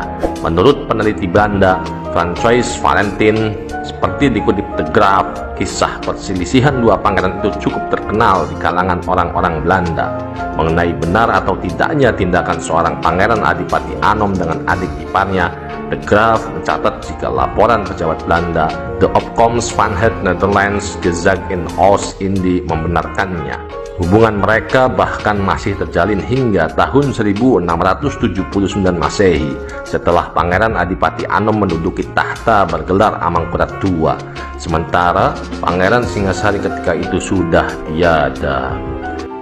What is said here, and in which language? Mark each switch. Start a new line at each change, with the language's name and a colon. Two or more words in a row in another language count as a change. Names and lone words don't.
Indonesian: Menurut peneliti Belanda, François Valentin, seperti dikutip de Graaf, kisah perselisihan dua pangeran itu cukup terkenal di kalangan orang-orang Belanda. Mengenai benar atau tidaknya tindakan seorang Pangeran Adipati Anom dengan adik iparnya, de Graaf mencatat jika laporan pejabat Belanda, De Opkomst van het Nederlands Gezag in Oost-Indie, membenarkannya. Hubungan mereka bahkan masih terjalin hingga tahun 1679 Masehi, setelah Pangeran Adipati Anom menduduki tahta bergelar Amangkurat II. Sementara Pangeran Singasari ketika itu sudah tiada.